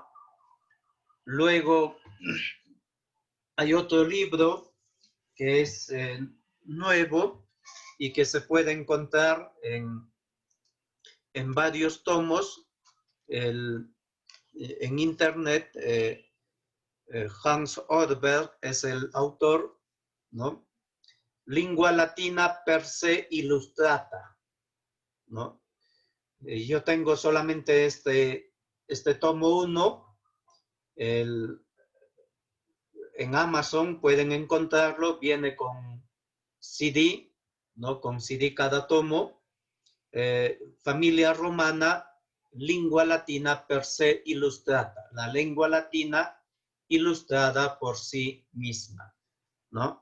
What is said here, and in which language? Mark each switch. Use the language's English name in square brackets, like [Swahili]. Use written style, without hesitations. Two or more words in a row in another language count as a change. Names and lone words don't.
[Spanish] Luego hay otro libro que es nuevo y que se puede encontrar en varios tomos en internet. Hans Orberg es el autor, ¿no? Lingua Latina per se Illustrata, ¿no? Yo tengo solamente este tomo 1. En Amazon pueden encontrarlo, viene con CD, ¿no? Con CD cada tomo. Familia Romana, Lingua Latina per se Illustrata, la lengua latina ilustrada por sí misma, ¿no?